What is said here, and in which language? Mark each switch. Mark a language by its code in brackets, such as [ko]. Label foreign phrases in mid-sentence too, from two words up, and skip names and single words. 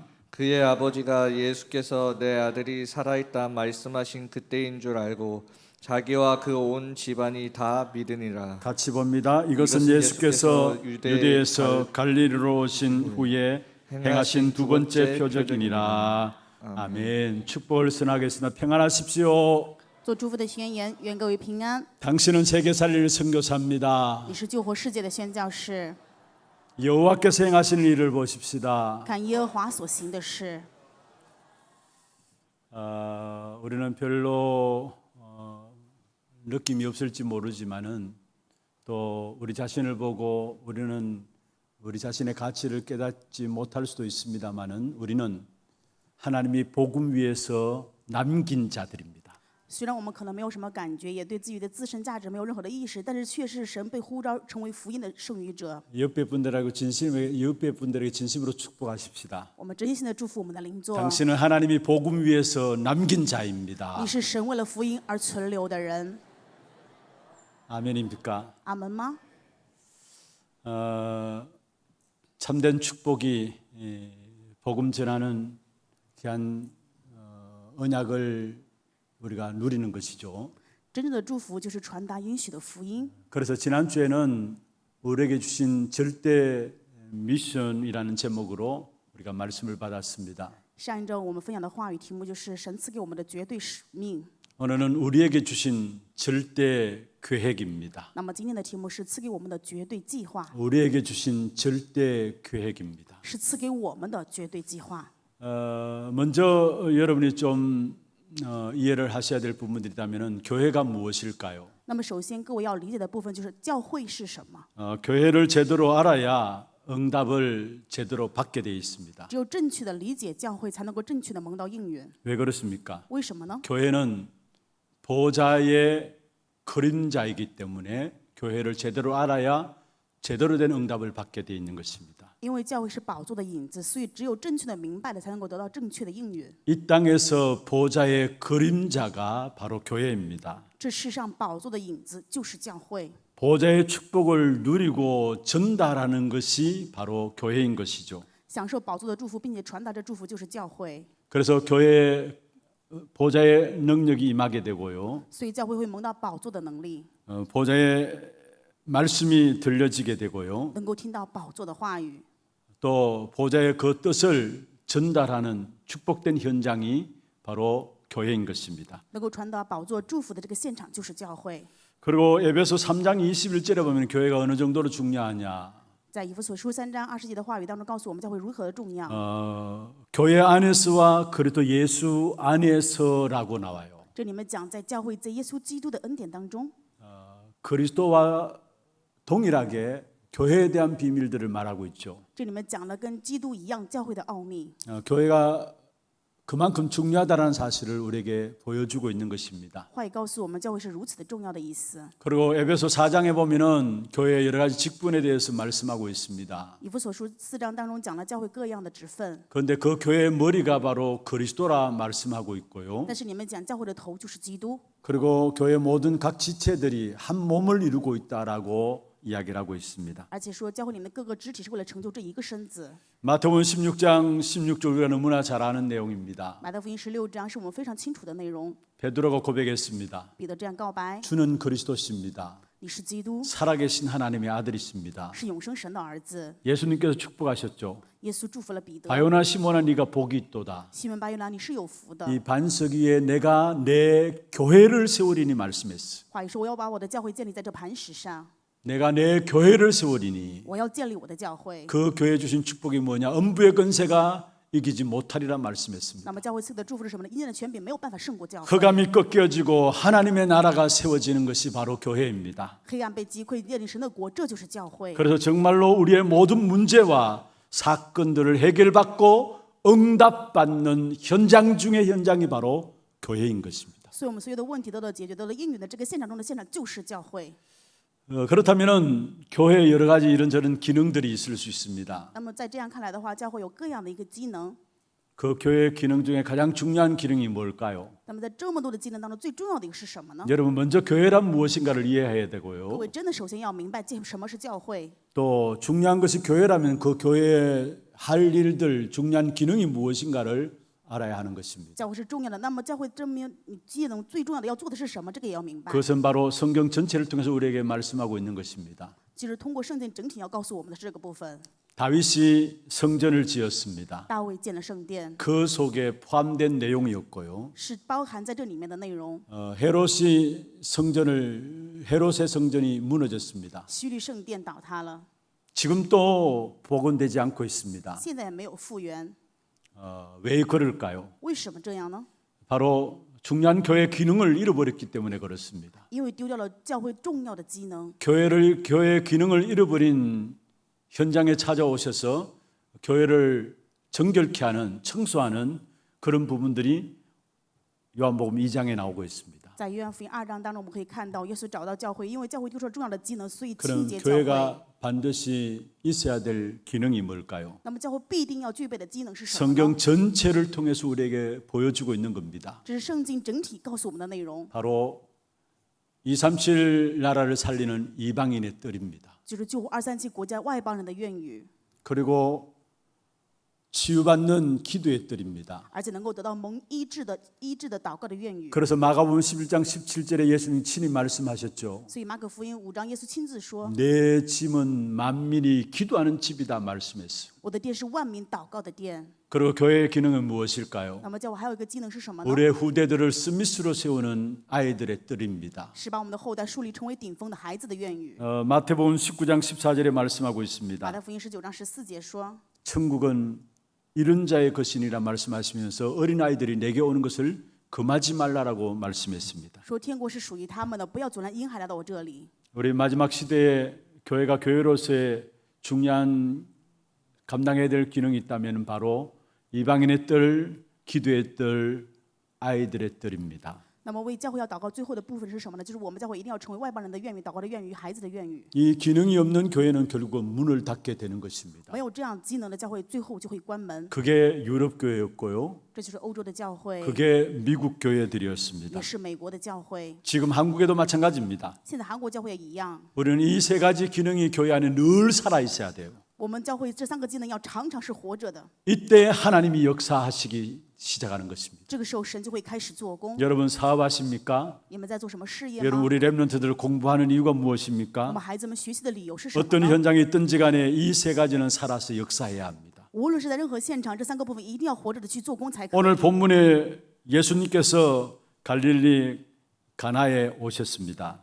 [ko] 그의 아버지가 예수께서 내 아들이 살아있다 말씀하신 그때인 줄 알고 자기와 그 온 집안이 다 믿으니라. 같이 봅니다. 이것은 예수께서 유대에서 갈릴리로 오신 후에 행하신 두 번째 표적이니라. 아멘. 축복을 선하겠습니다. 평안하십시오. [zh] 做祝福的宣言，愿各位平安。 [ko] 당신은 세계 살리는 선교사입니다. [zh] 你是救活世界的宣教士， [ko] 여호와께서 행하시는 일을 보십시다. [zh] 看耶和华所行的事。 [ko] 우리는 별로 느낌이 없을지 모르지만은 또 우리 자신을 보고 우리는 우리 자신의 가치를 깨닫지 못할 수도 있습니다만은 우리는 하나님이 복음 위에서 남긴 자들입니다. [zh] 虽然我们可能没有什么感觉，也对自己的自身价值没有任何的意识，但是却是神被呼召成为福音的剩余者。 [ko] 옆에 분들에게 진심으로 축복하십시다. [zh] 我们真心的祝福我们的邻座。 [ko] 당신은 하나님이 복음 위에서 남긴 자입니다. [zh] 你是神为了福音而存留的人。 [ko] 아멘입니까? [zh] 阿门吗？ [ko] 참된 축복이 복음 전하는 귀한 언약을 우리가 누리는 것이죠. [zh] 真正的祝福就是传达应许的福音。 [ko] 그래서 지난주에는 우리에게 주신 절대 미션이라는 제목으로 우리가 말씀을 받았습니다. [zh] 上一周我们分享的话语题目就是神赐给我们的绝对使命。 [ko] 오늘은 우리에게 주신 절대 계획입니다. [zh] 那么今天的题目是赐给我们的绝对计划， [ko] 우리에게 주신 절대 계획입니다. [zh] 是赐给我们的绝对计划。 [ko] 먼저 여러분이 좀 이해를 하셔야 될 부분들이 있다면은 교회가 무엇일까요? [zh] 那么首先各位要理解的部分就是教会是什么。 [ko] 교회를 제대로 알아야 응답을 제대로 받게 되어 있습니다. [zh] 只有正确的理解教会，才能够正确的蒙到应允。 [ko] 왜 그렇습니까? [zh] 为什么呢？ [ko] 교회는 보좌의 그림자이기 때문에 교회를 제대로 알아야 제대로 된 응답을 받게 되어 있는 것입니다. [zh] 因为教会是宝座的影子，所以只有正确的明白了，才能够得到正确的应允。 [ko] 이 땅에서 보좌의 그림자가 바로 교회입니다. [zh] 这世上宝座的影子就是教会。 [ko] 보좌의 축복을 누리고 전달하는 것이 바로 교회인 것이죠. [zh] 享受宝座的祝福，并且传达这祝福，就是教会。 [ko] 그래서 교회에 보좌의 능력이 임하게 되고요. [zh] 所以教会会蒙到宝座的能力， [ko] 보좌의 말씀이 들려지게 되고요. [zh] 能够听到宝座的话语， [ko] 또 보좌의 그 뜻을 전달하는 축복된 현장이 바로 교회인 것입니다. [zh] 能够传达宝座祝福的这个现场就是教会。 [ko] 그리고 에베소 3장 21절에 보면 교회가 어느 정도로 중요하냐. [zh] 在以弗所书3章20节的话语当中，告诉我们教会如何的重要。 [ko] 교회 안에서와 그리스도 예수 안에서라고 나와요. [zh] 这里面讲，在教会在耶稣基督的恩典当中， [ko] 그리스도와 동일하게 교회에 대한 비밀들을 말하고 있죠. [zh] 这里面讲了跟基督一样教会的奥秘。 [ko] 교회가 그만큼 중요하다는 사실을 우리에게 보여주고 있는 것입니다. [zh] 话语告诉我们，教会是如此的重要的意思。 [ko] 그리고 에베소 4장에 보면은 교회의 여러 가지 직분에 대해서 말씀하고 있습니다. [zh] 以弗所书4章当中讲了教会各样的职分， [ko] 그런데 그 교회의 머리가 바로 그리스도라 말씀하고 있고요. [zh] 但是你们讲教会的头就是基督， [ko] 그리고 교회 모든 각 지체들이 한 몸을 이루고 있다라고 이야기를 하고 있습니다. [zh] 而且说教会里面的各个肢体是为了成就这一个身子。 [ko] 마태복음 16장 16절 우리가 너무나 잘 아는 내용입니다. [zh] 马太福音16章是我们非常清楚的内容。 [ko] 베드로가 고백했습니다. [zh] 彼得这样告白： [ko] 주는 그리스도십니다. [zh] 你是基督， [ko] 살아계신 하나님의 아들이십니다. [zh] 是永生神的儿子。 [ko] 예수님께서 축복하셨죠. [zh] 耶稣祝福了彼得。 [ko] 바요나 시몬아 네가 복이 있도다. [zh] 西门巴约拿，你是有福的。 [ko] 이 반석 위에 내가 내 교회를 세우리니 말씀했어. [zh] 话语说：“我要把我的教会建立在这磐石上， [ko] 내가 내 교회를 세우리니 [zh] 我要建立我的教会。 [ko] 그 교회 주신 축복이 뭐냐? 음부의 권세가 이기지 못하리라 말씀했습니다. [zh] 那么教会赐的祝福是什么呢？阴间的权柄没有办法胜过教会。 [ko] 흑암이 꺾여지고 하나님의 나라가 세워지는 것이 바로 교회입니다. [zh] 黑暗被击溃，建立神的国，这就是教会。 [ko] 그래서 정말로 우리의 모든 문제와 사건들을 해결받고 응답받는 현장 중의 현장이 바로 교회인 것입니다. [zh] 所以我们所有的问题得到解决，得到应允的这个现场中的现场就是教会。 [ko] 그렇다면은 교회에 여러 가지 이런저런 기능들이 있을 수 있습니다. [zh] 那么在这样看来的话，教会有各样的一个机能。 [ko] 그 교회의 기능 중에 가장 중요한 기능이 뭘까요? [zh] 那么在这么多的技能当中，最重要的一个是什么呢？ [ko] 여러분 먼저 교회란 무엇인가를 이해해야 [zh] 各 [ko] 되고요. [zh] 位真的首先要明白什么是教会。 [ko] 또 중요한 것이 교회라면 그 교회에 할 일들 중요한 기능이 무엇인가를 알아야 하는 것입니다. [zh] 教会是重要的，那么教会证明你技能最重要的要做的是什么？这个也要明白。 [ko] 그것은 바로 성경 전체를 통해서 우리에게 말씀하고 있는 것입니다. [zh] 就是通过圣经整体要告诉我们的是这个部分。 [ko] 다윗이 성전을 지었습니다. [zh] 大卫建了圣殿， [ko] 그 속에 포함된 내용이었고요. [zh] 是包含在这里面的内容。 [ko] 헤롯의 성전이 무너졌습니다. [zh] 希律圣殿倒塌了， [ko] 지금 또 복원되지 않고 있습니다. [zh] 现在也没有复原。 [ko] 왜 그럴까요? [zh] 为什么这样呢？ [ko] 바로 중요한 교회 기능을 잃어버렸기 때문에 그렇습니다. [zh] 因为丢掉了教会重要的机能。 [ko] 교회의 기능을 잃어버린 현장에 찾아오셔서 교회를 정결케 하는 청소하는 그런 부분들이 요한복음 2장에 나오고 있습니다. [zh] 在约翰福音2章当中，我们可以看到耶稣找到教会，因为教会丢失了重要的机能，所以 [ko] 그럼 [zh] 清洁教会。 [ko] 교회가 반드시 있어야 될 기능이 뭘까요? [zh] 那么教会必定要具备的机能是什么呢？ [ko] 성경 전체를 통해서 우리에게 보여주고 있는 겁니다. [zh] 这是圣经整体告诉我们的内容， [ko] 바로 237 나라를 살리는 이방인의 뜰입니다. [zh] 就是救护237国家外邦人的愿语， [ko] 그리고 치유받는 기도의 뜰입니다. [zh] 而且能够得到蒙医治的祷告的愿语。 [ko] 그래서 마가복음 11장 17절에 예수님 친히 말씀하셨죠. [zh] 所以马可福音5章，耶稣亲自说 [ko] 내 집은 만민이 기도하는 집이다 말씀했어요. ：“ [zh] 我的殿是万民祷告的殿。 [ko] 그리고 교회의 기능은 무엇일까요? [zh] 那么教会还有一个机能是什么呢？ [ko] 우리의 후대들을 스미스로 세우는 아이들의 뜰입니다. [zh] 是把我们的后代树立成为顶峰的孩子的愿语。 [ko] 마태복음 19장 14절에 말씀하고 [zh] 马 [ko] 있습니다. [zh] 太福音19章14节说， [ko] 천국은 이른 자의 것이니라 말씀하시면서 어린 아이들이 내게 오는 것을 금하지 말라라고 말씀했습니다. [zh] 说天国是属于他们的，不要阻拦婴孩来到我这里。 [ko] 우리 마지막 시대에 교회가 교회로서의 중요한 감당해야 될 기능이 있다면 바로 이방인의 뜰, 기도의 뜰, 아이들의 뜰입니다. [zh] 那么为教会要祷告最后的部分是什么呢？就是我们教会一定要成为外邦人的愿语、祷告的愿语、孩子的愿语。 [ko] 이 기능이 없는 교회는 결국은 문을 닫게 되는 것입니다. [zh] 没有这样机能的教会，最后就会关门。 [ko] 그게 유럽 교회였고요. [zh] 这就是欧洲的教会， [ko] 그게 미국 교회들이었습니다. [zh] 也是美国的教会。 [ko] 지금 한국에도 마찬가지입니다. [zh] 现在韩国教会也一样。 [ko] 우리는 이 세 가지 기능이 교회 안에 늘 살아 있어야 돼요. [zh] 我们教会这3个技能要常常是活着的， [ko] 이때 하나님이 역사하시기 시작하는 것입니다. [zh] 这个时候神就会开始做工。 [ko] 여러분 사업하십니까? [zh] 你们在做什么事业 [ko] 여러분 [zh] 吗？ [ko] 우리 랩런트들 공부하는 이유가 [zh] 我 [ko] 무엇입니까? [zh] 们孩子们学习的理由是什么 [ko] 어떤 [zh] 呢？ [ko] 현장에 있든지 간에 이 세 가지는 살아서 역사해야 합니다. [zh] 无论是在任何现场，这3个部分一定要活着的去做工才可以。 [ko] 오늘 본문에 예수님께서 갈릴리 가나에 오셨습니다.